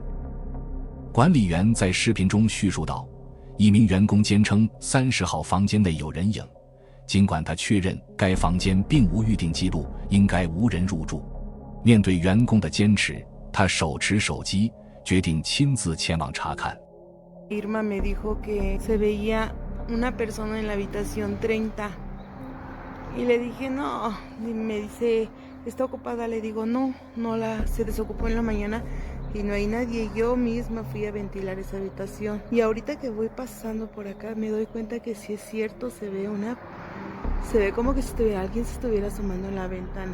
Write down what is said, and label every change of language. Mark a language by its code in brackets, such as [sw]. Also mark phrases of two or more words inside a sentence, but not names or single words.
[zh] 管理员在视频中叙述道，一名员工坚称30号房间内有人影，尽管他确认该房间并无预订记录，应该无人入住。面对员工的坚持，他手持手机，决定亲自前往查看。 [es] Irma me dijo que se veía una persona en la habitación 30 Y le dije, no, y me dice, ¿está ocupada? Le digo, no, se desocupó en la mañana y no hay nadie. Yo misma fui a ventilar esa habitación. Y ahorita que voy pasando por acá me doy cuenta que sí es cierto, se ve como que si alguien se estuviera asomando en la ventana.